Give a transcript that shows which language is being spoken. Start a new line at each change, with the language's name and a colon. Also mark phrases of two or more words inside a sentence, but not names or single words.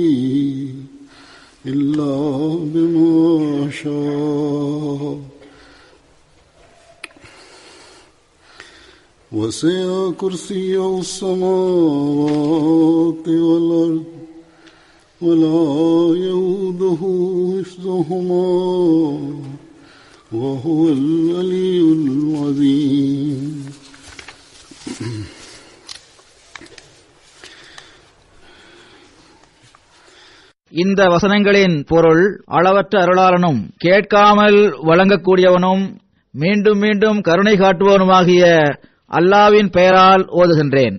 Arabic: إلا بما شاء وسع كرسيه السماوات والأرض ولا يؤوده حفظهما وهو العلي العظيم.
Tamil: இந்த வசனங்களின் பொருள் அளவற்ற அருளாளனும் கேட்காமல் வழங்கக்கூடியவனும் மீண்டும் மீண்டும் கருணை காட்டுவனுமாகிய அல்லாவின் பெயரால் ஓதுகின்றேன்.